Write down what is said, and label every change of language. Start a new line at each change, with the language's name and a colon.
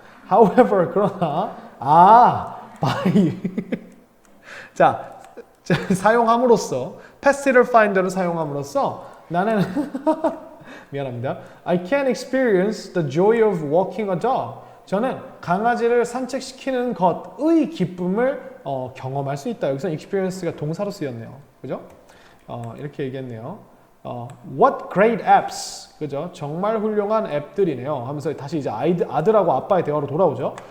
Korean: However, 그러나 by 자, 사용함으로써 pet finder를 사용함으로써 나는 미안합니다.
English: I can experience the joy of walking a dog.
Korean: 저는 강아지를 산책시키는 것의 기쁨을 경험할 수 있다. 여기서 experience가 동사로 쓰였네요. 그죠? 이렇게 얘기했네요.
English: What great apps.
Korean: 그죠? 정말 훌륭한 앱들이네요. 하면서 다시 이제 아들하고 아빠의 대화로 돌아오죠.